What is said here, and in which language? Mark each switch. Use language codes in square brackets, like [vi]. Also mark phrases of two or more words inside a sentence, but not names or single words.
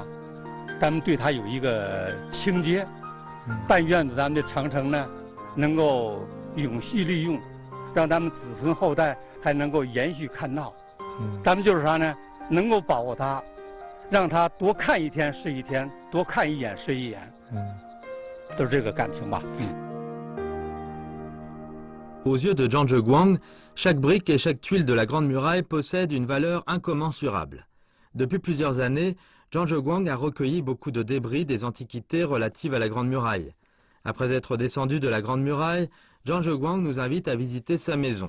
[zh] 咱们对他有一个情结，但愿咱们的长城呢，能够永续利用。让咱们子孙后代还能够延续看到，咱们就是啥呢？能够保护它，让它多看一天是一天，多看一眼是一眼，都是这个感情吧。 [fr] Aux yeux de Zhang Zheguang, chaque brique et chaque tuile de la Grande Muraille possède une valeur incommensurable. Depuis plusieurs années, Zhang Zheguang a recueilli beaucoup de débris des antiquités relatives à la Grande Muraille. Après être descendu de la Grande Muraille, Zhang Zheguang nous invite à visiter sa maison.